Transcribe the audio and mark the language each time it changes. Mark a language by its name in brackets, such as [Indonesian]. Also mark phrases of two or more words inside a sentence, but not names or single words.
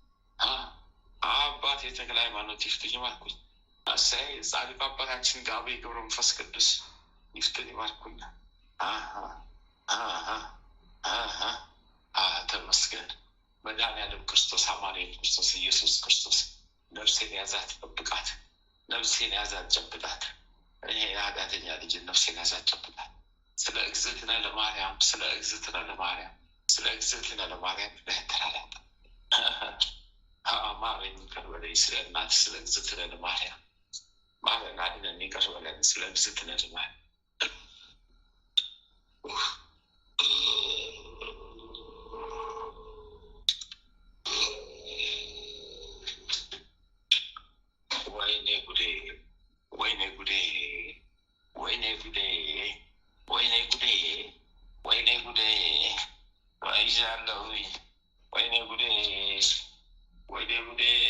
[Amharic] አባቴ ተክለ ሃይማኖት ይፍቱኝ ይማርኩኝ። እሰይ ጻድቁ አባታችን ገብረ ገብረ መንፈስ ቅዱስ ይፍቱኝ ይማርኩኝ። ተመስገን። መድኃኒዓለም ክርስቶስ አማኑኤል ክርስቶስ ኢየሱስ ክርስቶስ ነፍሴን ያዛት ጠብቃት፣ ነፍሴን ያዛት ጨብጣት። እኔ ኃጢአተኛ ልጅ ነፍሴን ያዛት ጨብጣት። ስለ [Geez] እግዝእትነ ለማርያም፣ [Amharic] ስለ [Geez] እግዝእትነ ለማርያም፣ [Amharic] ስለ [Geez] እግዝእትነ ለማርያም [Amharic] ተራዳት። ማረኝ ይቅር በለኝ። ስለ እናት ስለ [Geez] እግዝእትነ ለማርያም [Amharic] ማረን አድነን ይቅር በለን። ስለ [Geez] እግዝእትነ ለማርያም [Amharic] ወይኔ ጉዴ ወይኔ ጉዴ ወይኔ ጉዴ ወይኔ ጉዴ ወይኔ ጉዴ ወይዣለሁ ወይኔ ጉዴ ወይኔ ጉዴ